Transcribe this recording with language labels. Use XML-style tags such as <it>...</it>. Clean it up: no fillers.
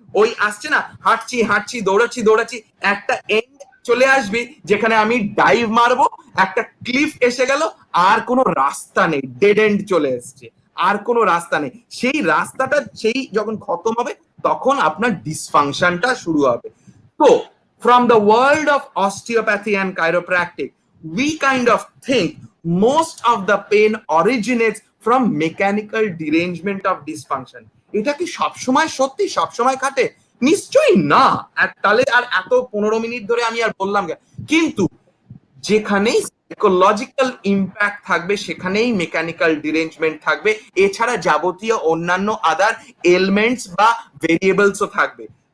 <bn>ওই আসছে না, হাঁটছি হাঁটছি দৌড়াচ্ছি দৌড়াচ্ছি, একটা এন্ড চলে আসবে যেখানে আমি ডাইভ মারবো, একটা ক্লিফ এসে গেল, আর কোনো রাস্তা নেই, ডেড এন্ড চলে এসছে, আর কোনো রাস্তা নেই। সেই রাস্তাটা সেই যখন খতম হবে তখন আপনার ডিসফাংশনটা শুরু হবে।</bn> <en>তো from the world of osteopathy and chiropractic, we kind of think most of the pain originates from mechanical derangement of dysfunction.</en> <bn>এটা কি সবসময় সত্যি, সবসময় খাটে? নিশ্চয়ই না। তাহলে আর এত 15 মিনিট ধরে আমি আর বললাম কেন? কিন্তু যেখানেই সাইকোলজিক্যাল ইম্প্যাক্ট থাকবে সেখানেই মেকানিক্যাল ডিরেঞ্জমেন্ট থাকবে, এছাড়া যাবতীয় অন্যান্য আদার এলিমেন্টস বা ভেরিয়েবলসও থাকবে।</bn>